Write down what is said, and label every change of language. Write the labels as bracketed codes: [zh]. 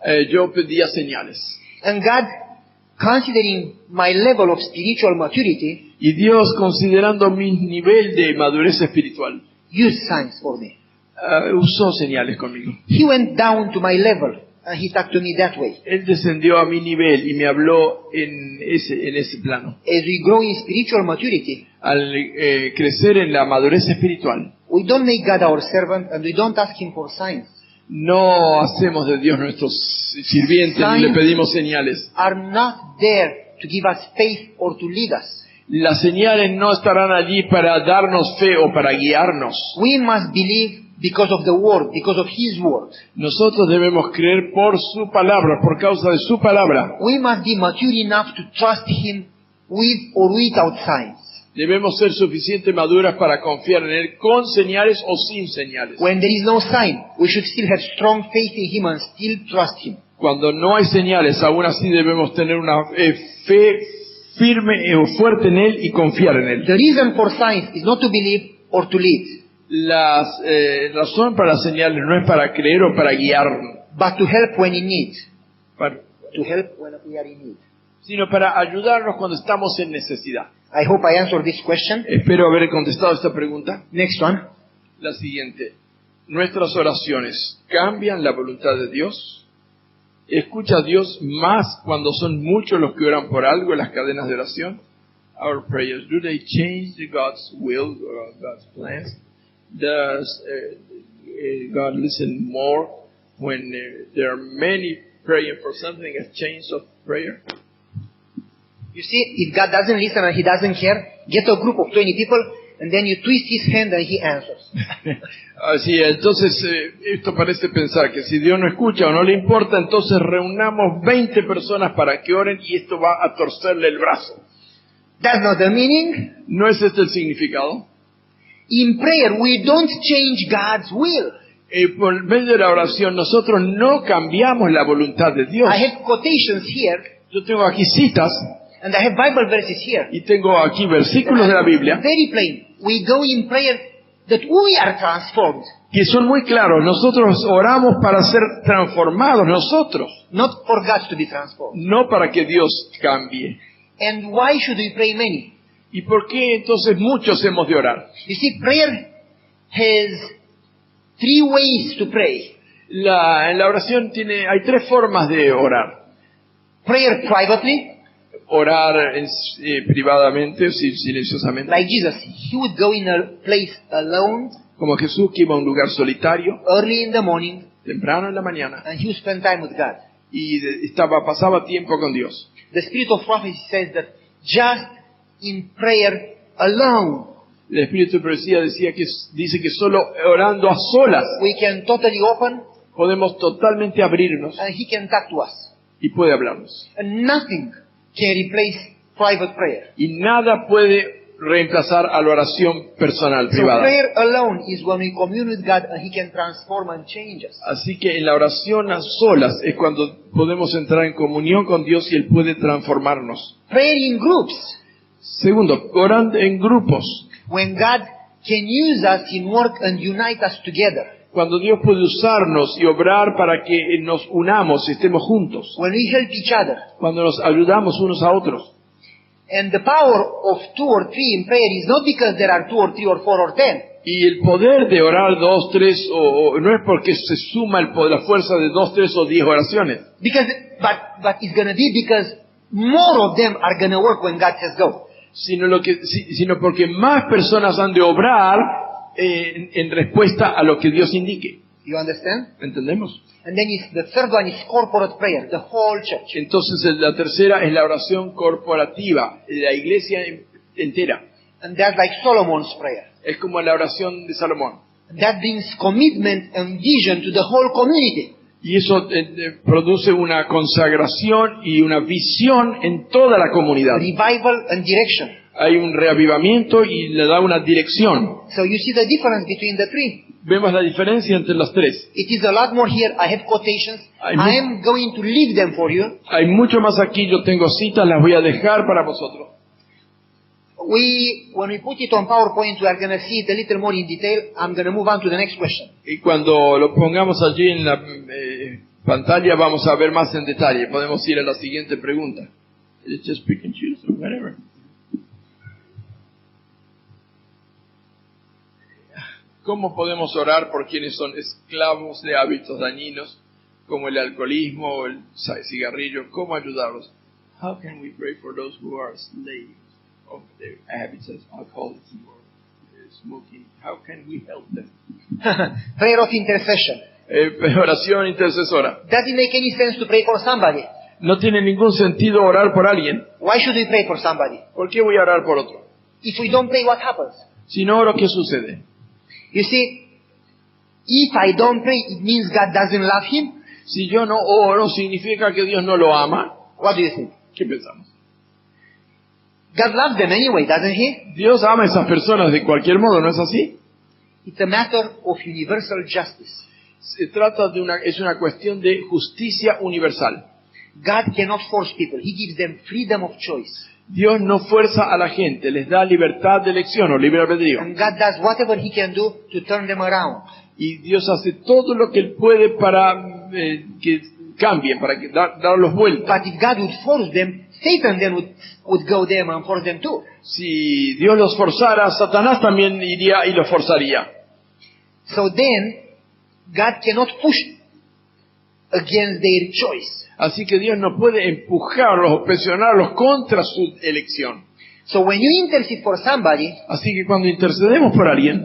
[es] yo pedía señales. [en] And God, considering my level of spiritual maturity, [es] Y Dios, considerando mi nivel de madurez espiritual, [en] used signs for me. [es] usó señales conmigo. [en] He went down to my level and He talked to me that way. [es] Él descendió a mi nivel y me habló en ese plano. [en] As we grow in spiritual maturity, [es] Al crecer en la madurez espiritual, [en] we don't make God our servant and we don't ask Him for signs. [es] no hacemos de Dios nuestro sirviente ni le pedimos señales. [en] Are not there to give us faith or to lead us. [es] Las señales no estarán allí para darnos fe o para guiarnos. [en] We must believe because of the Word, because of His Word. [es] Nosotros debemos creer por su palabra, por causa de su palabra. [en] We must be mature enough to trust Him with or without signs. [es] Debemos ser suficientemente maduras para confiar en Él con señales o sin señales. [en] When there is no sign, we should still have strong faith in Him and still trust Him. [es] Cuando no hay señales, aún así debemos tener una fe firme o fuerte en Él y confiar en Él. [en] The reason for signs is not to believe or to lead, [es] La razón para las señales no es para creer o para guiar, [en] but to help when in need. to help when we are in need. [es] sino para ayudarnos cuando estamos en necesidad. [en] I hope I answered this question. [es] Espero haber contestado esta pregunta. [en] Next one. [es] La siguiente. ¿Nuestras oraciones cambian la voluntad de Dios? ¿Escucha a Dios más cuando son muchos los que oran por algo en las cadenas de oración? [en] Our prayers, do they change God's will or God's plans? Does God listen more when there are many praying for something, a change of prayer? You see, if God doesn't listen and He doesn't care, get a group of 20 people and then you twist His hand and He answers. [es] Así, entonces esto parece pensar que si Dios no escucha o no le importa, entonces reunamos 20 personas para que oren y esto va a torcerle el brazo. [en] That's not the meaning. [es] ¿No es este el significado? [en] In prayer, we don't change God's will. [es] Por medio de la oración nosotros no cambiamos la voluntad de Dios. [en] I have quotations here [es] Yo tengo aquí citas [en] and I have Bible verses here. [es] y tengo aquí versículos de la Biblia [en] Very plain. We go in prayer that we are transformed, [es] que son muy claros. Nosotros oramos para ser transformados nosotros, [en] not for God to be transformed. [es] no para que Dios cambie. [en] And why should we pray many? [es] ¿Y por qué entonces muchos hemos de orar? [en] You see, prayer has 3 ways to pray. [es] En la oración hay 3 formas de orar. [en] Prayer privately, [es] Orar privadamente o silenciosamente. [en] like Jesus. He would go in a place alone, [es] Como Jesús que iba a un lugar solitario, [en] early in the morning, [es] temprano en la mañana, [en] and he would spend time with God. [es] y pasaba tiempo con Dios. [en] The spirit of prophecy says that just in prayer alone, [es] El Espíritu de Profecía dice que solo orando a solas [en] we can totally open [es] podemos totalmente abrirnos [en] and He can talk to us. [es] y puede hablarnos. [en] And nothing can replace private prayer. [es] Y nada puede reemplazar a la oración personal, [en] So [es] privada. [en] prayer alone is when we commune with God and He can transform and change us. [es] Así que en la oración a solas es cuando podemos entrar en comunión con Dios y Él puede transformarnos. [en] Prayer in groups, [es] Segundo, orando en grupos. [en] when God can use us in work and unite us together. [es] Cuando Dios puede usarnos y obrar para que nos unamos y estemos juntos. [en] When we help each other. [es] Cuando nos ayudamos unos a otros. [en] And the power of 2 or 3 in prayer is not because there are 2 or 3 or 4 or 10. [es] Y el poder de orar 2, 3, o no es porque se suma la fuerza de 2, 3 o 10 oraciones. [en] But it's going to be because more of them are going to work when God says go. [es] Sino porque más personas han de obrar en respuesta a lo que Dios indique. [en] You understand? [es] ¿Entendemos? [en] And then the third one is corporate prayer, the whole church. [es] Entonces la tercera es la oración corporativa, la iglesia entera. [en] And that's like Solomon's prayer. [es] Es como la oración de Salomón. [en] That brings commitment and vision to the whole community. [es] Y eso produce una consagración y una visión en toda la comunidad. [en] Revival and direction. [es] Hay un reavivamiento y le da una dirección. [en] So you see the difference between the 3. [es] Vemos la diferencia entre las 3. [en] It is a lot more here. I have quotations. I am going to leave them for you. [es] Hay mucho más aquí. Yo tengo citas, las voy a dejar para vosotros. [en] When we put it on PowerPoint, we are going to see it a little more in detail. I'm going to move on to the next question. [es] Y cuando lo pongamos allí en la pantalla vamos a ver más en detalle. Podemos ir a la siguiente pregunta. [en] It's just pick and choose or whatever. [es] ¿Cómo podemos orar por quienes son esclavos de hábitos dañinos como el alcoholismo o el cigarrillo? ¿Cómo ayudarlos? [en] How can we pray for those who are slaves of their habits as alcoholism or smoking? How can we help them? Prayer of intercession. [es] Oración intercesora. [en] Does it make any sense to pray for somebody? [es] No tiene ningún sentido orar por alguien. [en] Why should we pray for somebody? [es] ¿Por qué voy a orar por otro? [en] If we don't pray, what happens? [es] Si no oro, ¿qué sucede? [en] You see, if I don't pray, it means God doesn't love him. [es] Si yo no oro, ¿significa que Dios no lo ama? [en] What do you think? [es] ¿Qué pensamos? [en] God loves them anyway, doesn't he? [es] Dios ama a esas personas de cualquier modo, ¿no es así? [en] It's a matter of universal justice. [es] Se trata es una cuestión de justicia universal. [en] God cannot force people. He gives them freedom of choice. [es] Dios no fuerza a la gente, les da libertad de elección o libre albedrío. [en] And God does whatever he can do to turn them around. [es] Y Dios hace todo lo que Él puede para que cambien, para que darlos vuelta. [en] But if God would force them, Satan then would go there and force them too. [es] Si Dios los forzara, Satanás también iría y los forzaría. [en] So then, God cannot push against their choice. [es] Así que Dios no puede empujarlos o presionarlos contra su elección. [en] So when you intercede for somebody, [es] Así que cuando intercedemos por alguien,